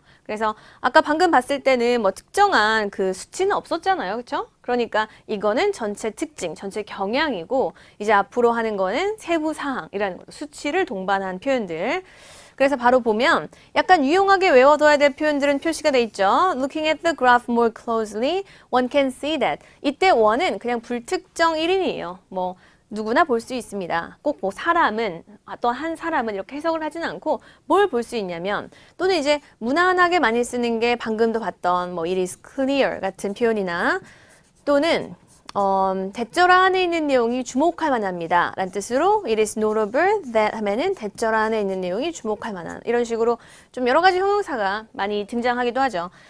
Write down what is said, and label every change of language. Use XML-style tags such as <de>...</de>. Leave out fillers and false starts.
<ko>그래서 아까 방금 봤을 때는 뭐 특정한 그 수치는 없었잖아요. 그렇죠? 그러니까 이거는 전체 특징, 전체 경향이고 이제 앞으로 하는 거는 세부사항이라는 거죠. 수치를 동반한 표현들. 그래서 바로 보면 약간 유용하게 외워둬야 될 표현들은 표시가 돼 있죠.</ko> <en>Looking at the graph more closely, one can see that.</en> <ko>이때 one은 그냥 불특정 1인이에요. 뭐 누구나 볼 수 있습니다. 꼭 뭐 사람은, 어떤 한 사람은 이렇게 해석을 하진 않고 뭘 볼 수 있냐면 또는 이제 무난하게 많이 쓰는 게 방금도 봤던 뭐</ko> <en>it is clear</en> <ko>같은 표현이나 또는 대절하 안에 있는 내용이 주목할 만합니다 라는 뜻으로</ko> <en>it is notable that</en> <ko>하면은 대절하 안에 있는 내용이 주목할 만한 이런 식으로 좀 여러 가지 형용사가 많이 등장하기도 하죠.</ko>